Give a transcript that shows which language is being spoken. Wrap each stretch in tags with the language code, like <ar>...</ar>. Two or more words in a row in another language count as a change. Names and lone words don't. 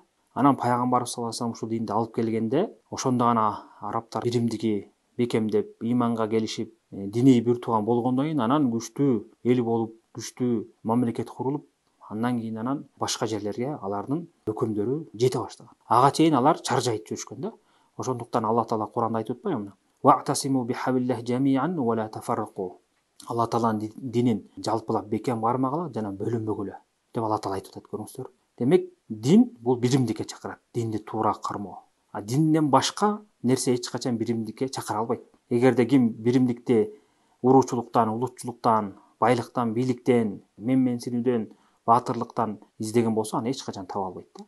<ky>Анан пайгамбарыбыз</ky> <ar>صلى الله عليه وسلم</ar> <ky>ушул динди алып келгенде, ошондо гана арабтар биримдиги бекемдеп, иманга келишип, диний бир тууган болгондон кийин анан күчтүү эл болуп, күчтүү мамлекет курулуп, андан кийин анан башка жерлерге алардын өкүмдөрү жете баштаган. Ага чейин алар чаржайып жүрүшкөн да. Ошондуктан Алла Таала Куранда айтып атпайбы?</ky> <ar>واعتصموا بحبل الله جميعا ولا تفرقوا.</ar> <ky>Алла Тааланын динин жалпылап бекем кармагыла жана бөлүнбөгүлө деп Алла Таала айтып атат, көрүңүздөр. Демек, дин бул биримдикке чакырат, динди туура кармоо. А динден башка нерсе эч качан биримдикке чакыра албайт. Эгерде ким биримдикти уруучулуктан, улутчулуктан, байлыктан, бийликтен, менсинүүдөн, баатырлыктан издеген болсо, аны эч качан таба албайт да.</ky>